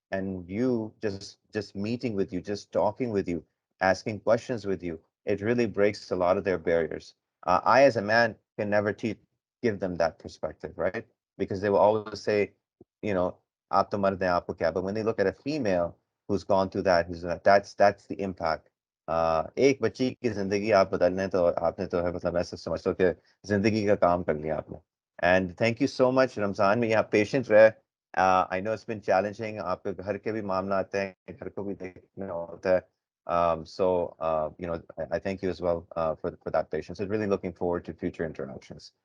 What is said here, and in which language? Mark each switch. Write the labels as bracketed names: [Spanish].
[English] And you just meeting with you, just talking with you, asking questions with you, it really breaks a lot of their barriers. I, as a man, can never give them that perspective, right? Because they will always say, you know, [Urdu] aap to mard hain, aapko kya? [English] But when they look at a female who's gone through that, that's the impact. [Urdu] ایک بچی کی زندگی آپ بدلنے تو آپ نے تو ہے مطلب ایسا سمجھتا ہوں کہ زندگی کا کام کر لیا آپ نے. [English] And thank you so much. [Urdu] رمضان میں یہاں پیشنٹ رہے. [English] I know it's been challenging, [Urdu] آپ کے گھر کے بھی معاملات ہیں, گھر کو بھی دیکھنا ہوتا ہے. [English] So you know, I thank you as well for that patience. I'm really looking forward to future interactions.